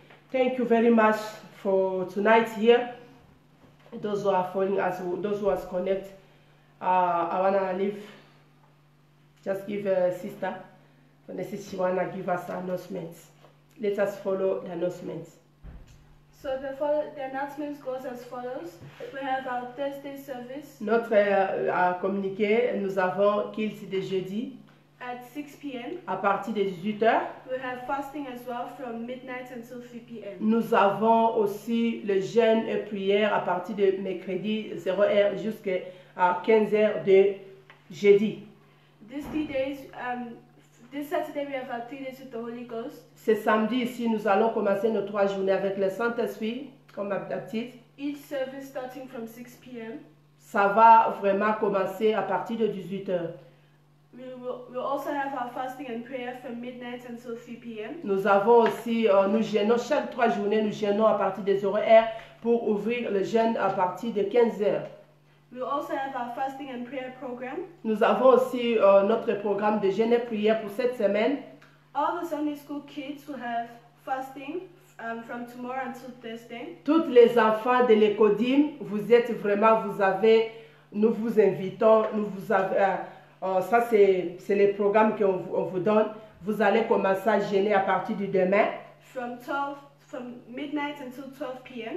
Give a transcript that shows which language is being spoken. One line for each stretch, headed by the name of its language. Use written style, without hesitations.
English: Thank you very much for tonight here. Those who are following us, those who are connected, I want to leave. Just give a sister. And the sister want to give us announcements. Let us follow the announcements. So the announcements goes as follows. We have our Thursday service.
French: Notre communiqué, nous avons Kills de jeudi.
English: At 6 p.m.
French: À partir de 18h.
English: We have fasting as well from midnight until 3 p.m.
French: Nous avons aussi le jeûne et prière à partir de mercredi 0h jusqu'à 15h de jeudi.
English: These 3 days, this Saturday we have our 3 days with the Holy Ghost.
French: Ce samedi ici, nous allons commencer nos 3 journées avec le Saint-Esprit, comme d'habitude.
English: Each service starting from 6 p.m.
French: Ça va vraiment commencer à partir de 18h.
English: We'll also have our fasting and prayer from midnight until 3 p.m.
French: Nous avons aussi, nous jeûnons chaque 3 journées, nous jeûnons à partir des horaires pour ouvrir le jeûne à partir de 15h.
English: We'll also have our fasting and prayer program.
French: Nous avons aussi notre programme de jeûne et prière pour cette semaine.
English: All the Sunday school kids will have fasting from tomorrow until Thursday.
French: Tous les enfants de l'Écodim, vous êtes vraiment, nous vous invitons, ça c'est le programme qu'on vous donne. Vous allez commencer à jeûner à partir du demain.
English: From midnight until 12 p.m.